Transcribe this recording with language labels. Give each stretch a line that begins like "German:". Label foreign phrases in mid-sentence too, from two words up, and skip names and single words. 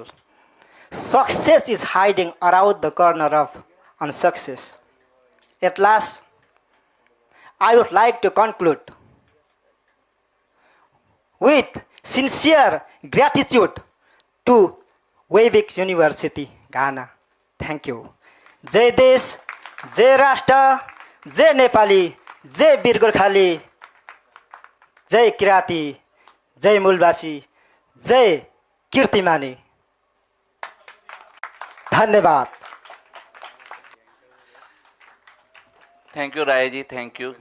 English: Success is hiding around the corner of unsuccess. At last, I would like to conclude with sincere gratitude to Weibix University, Ghana. Thank you.
Nepali: जय देश, जय राष्ट्र, जय नेपाली, जय वीर गोर्खाली, जय किराती, जय मूलबासी, जय कीर्तिमानी. धन्यवाद.
English: Thank you, Rai ji. Thank you.